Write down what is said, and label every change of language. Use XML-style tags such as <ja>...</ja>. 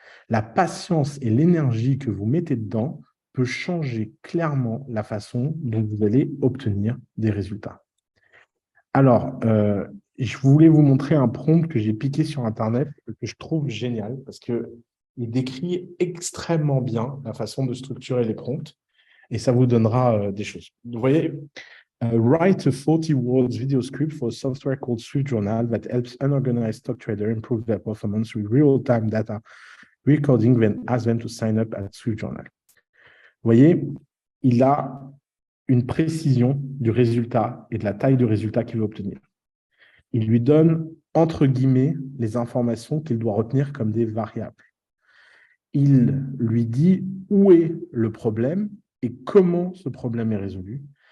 <fr>La patience et l'énergie que vous mettez dedans peut changer clairement la façon dont vous allez obtenir des résultats. Alors, je voulais vous montrer un prompt que j'ai piqué sur Internet et que je trouve génial parce qu'il décrit extrêmement bien la façon de structurer les prompts et ça vous donnera des choses. Vous voyez,</fr> <en>Write a 40 words video script for a software called Swift Journal that helps unorganized stock traders improve their performance with real-time data recording, then ask them to sign up at Swift Journal.</en> <fr>Vous voyez, il a une précision du résultat et de la taille du résultat qu'il veut obtenir. Il lui donne, entre guillemets, les informations qu'il doit retenir comme des variables. Il lui dit où est le problème et comment ce problème est résolu.</fr>